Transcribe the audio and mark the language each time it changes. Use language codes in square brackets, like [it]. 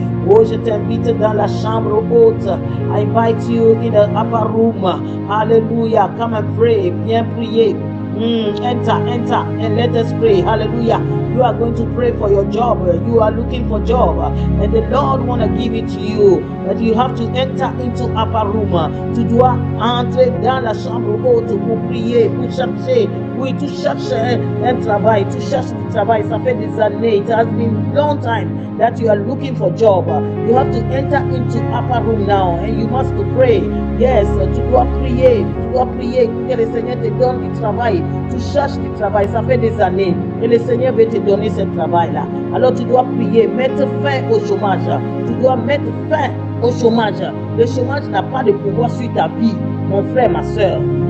[fr] Oh, je t'invite dans la chambre haute. [en] I invite you in the upper room. Hallelujah. Come and pray. [fr] Viens prier. [en] Enter and let us pray. Hallelujah. You are going to pray for your job. You are looking for job, and the Lord want to give it to you. But you have to enter into upper room. [fr] Tu dois entrer dans la chambre haute pour prier, pour chercher. Oui, tu cherches un travail. Tu cherches du travail. Ça fait des années. [en] It has been long time that you are looking for job. You have to enter into upper room now, and you must pray. [fr] Yes, tu dois prier. Tu dois prier que le Seigneur te donne du travail. Tu cherches du travail. Ça fait des années. Et le Seigneur veut te donner ce travail-là. Alors tu dois prier, mettre fin au chômage. Tu dois mettre fin au chômage. Le chômage n'a pas de pouvoir sur ta vie, mon frère, ma soeur.